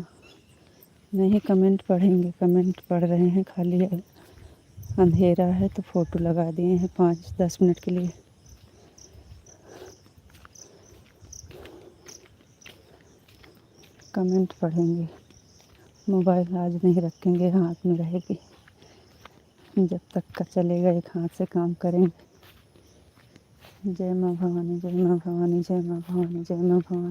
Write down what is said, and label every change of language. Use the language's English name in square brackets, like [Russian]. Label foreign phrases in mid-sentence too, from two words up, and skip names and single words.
[Hindi] नहीं, कमेंट पढ़ेंगे, कमेंट पढ़ रहे हैं, खाली अंधेरा है तो फ़ोटो लगा दिए हैं 5-10 मिनट के लिए। कमेंट पढ़ेंगे, मोबाइल आज नहीं रखेंगे, हाथ में रहेगी। जब तक का चलेगा एक हाथ से काम करेंगे। जय माँ भवानी, जय माँ भवानी, जय माँ भवानी, जय माँ भवानी।